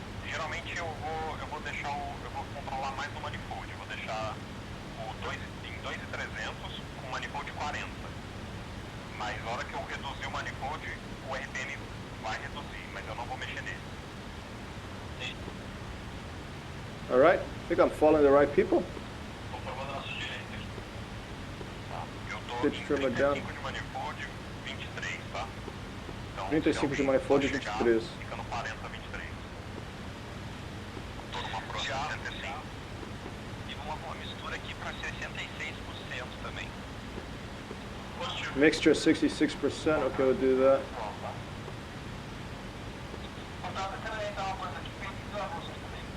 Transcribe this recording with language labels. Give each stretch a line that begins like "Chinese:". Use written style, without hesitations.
Portuguese: Geralmente eu vou deixar eu vou controlar mais o manifold. Eu vou deixar em 2.300 com o manifold 40. Mas na hora que eu reduzir o manifold, o RPM vai reduzir, mas eu não vou mexer nele. Sim.
English: Alright, I think I'm following the right people.
Portuguese: Tô formando na sua direita aqui. Eu tô
English: Pitch
Portuguese: em
English: trim
Portuguese: 35
English: down.
Portuguese: de manifold, 23, tá? Então, 35 de manifold e 23. Fica no 40, 23. Tô numa proa de 65. E uma mistura aqui pra 66% também. Positivo.
English: Mixture 66%, okay, we'll do that.
Portuguese: Contato, quero orientar uma coisa aqui, precisa a luz também.